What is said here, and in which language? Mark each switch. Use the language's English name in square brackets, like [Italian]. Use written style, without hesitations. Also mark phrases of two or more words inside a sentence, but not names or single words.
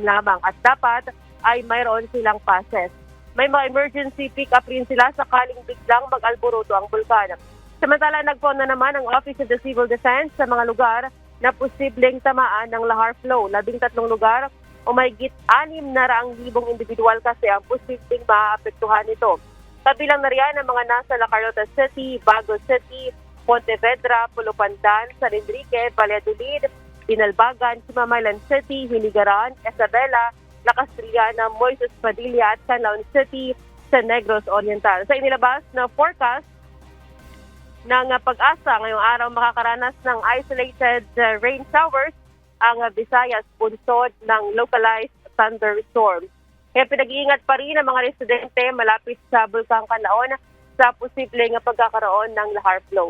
[Filipino] lamang at dapat ay mayroon silang passes. May mga [English] emergency pick-up [Filipino] rin sila sakaling biglang mag-alboroto ang bulkan. Samantala, nagpoon na naman ang Office of the Civil Defense sa mga lugar na posibleng tamaan ng [English] lahar flow. [Filipino] 13 lugar o mahigit 600,000 individual kasi ang posibleng maapektuhan nito. Kabilang na riyan ang mga nasa La Carlota City, Bagos City, Pontevedra, Pulo Pandan, San Enrique, Valladolid, Binalbagan, Himamaylan City, Hinigaran, Isabela, La Castellana, Moises Padilla at Canlaon City sa Negros Oriental. Sa inilabas na forecast ng pag-asa ngayong araw makakaranas ng [English] isolated rain showers [Filipino] ang Visayas bunsod ng [English] localized thunderstorms. [Filipino] Kaya pinag-iingat pa rin ang mga residente malapit sa Bulkang Canlaon sa posibleng pagkakaroon ng [English] lahar flow.